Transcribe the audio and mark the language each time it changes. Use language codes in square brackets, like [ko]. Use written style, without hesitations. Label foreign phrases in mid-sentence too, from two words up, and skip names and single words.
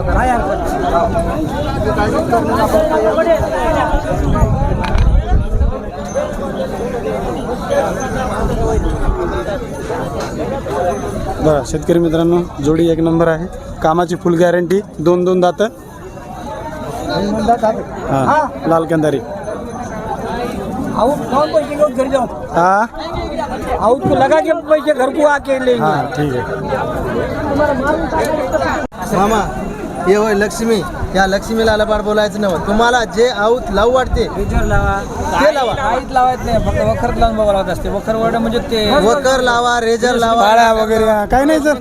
[mr] बरं शेतकरी मित्रांनो जोडी 1 नंबर आहे. कामाची [en] full guarantee. [mr] 2 दात. हा लाल कंदारी. [hi] घर जाओ हा लगा के पैसे घर को आके ले [mr] हा ठीक आहे. मामा हे होय लक्ष्मी. या लक्ष्मीला लबाड बोलायचं नव्हतं. तुम्हाला जे आऊत लावू वाटते ते लावा. काहीच लावायचं नाही. फक्त वखर लावून बघावं लागत असते. वखर वड म्हणजे ते वकर लावा, रेजर लावा. पाळ्या वगैरे काही नाही सर.